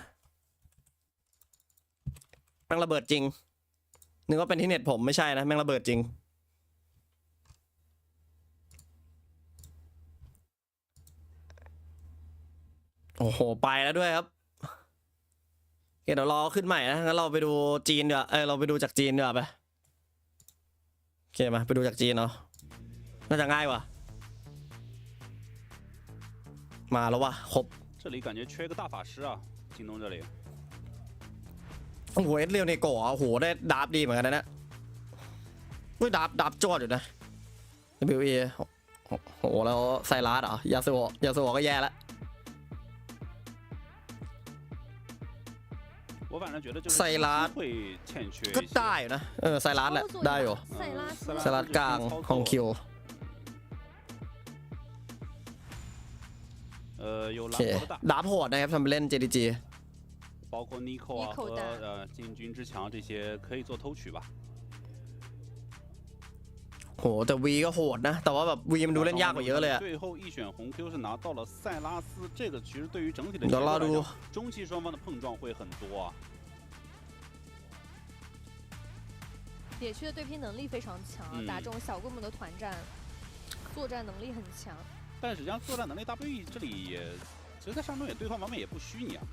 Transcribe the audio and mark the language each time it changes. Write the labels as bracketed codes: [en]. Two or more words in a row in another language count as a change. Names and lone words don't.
[th] แม่งระเบิดจริงนึกว่าเป็นที่เน็ตผมไม่ใช่นะแม่งระเบิดจริงโอ้โหไปแล้วด้วยครับเดี๋ยวรอขึ้นใหม่นะงั้นเราไปดูจีนเดี๋ยวเราไปดูจากจีนเดี๋ยวไปโอเคมาไปดูจากจีนเนาะน่าจะง่ายว่ะมาแล้วว่ะครบ [zh] 这里感觉缺个大法师啊，京东这里。 [th] โอ้โหเรียวเนโกะโอ้โหได้ดาบดีเหมือนกันนะเนี่ยอุ้ยดาบจอดอยู่นะ WE โอ้โหแล้วไซรัสเหรอยาสุโอะก็แย่แล้ว [zh] 我反正觉得就是 [th] ไซรัส [zh] 会欠缺 [th] ก็ได้อยู่นะไซรัสแหละได้อยู่ไซรัสกลางของคิว [zh] 有 [th] โอ [zh] 蓝 [th] เค [zh] 头的大， [th] ดาบโหดนะครับทำไปเล่น JDG [zh] 包括 Nico 啊和进军之强这些可以做偷取吧。 [th] โหแต่วีก็โหดนะแต่ว่าแบบวีมันดูเล่นยากกว่าเยอะเลยอะ [zh] 最后一选红 Q 是拿到了塞拉斯，这个其实对于整体的 [th] เดี๋ยวรอดู [zh] 中期双方的碰撞会很多啊。野区的对拼能力非常强，打这种小规模的团战，作战能力很强。但实际上作战能力 WE 这里也，其实在上中野对方方面也不虚你啊。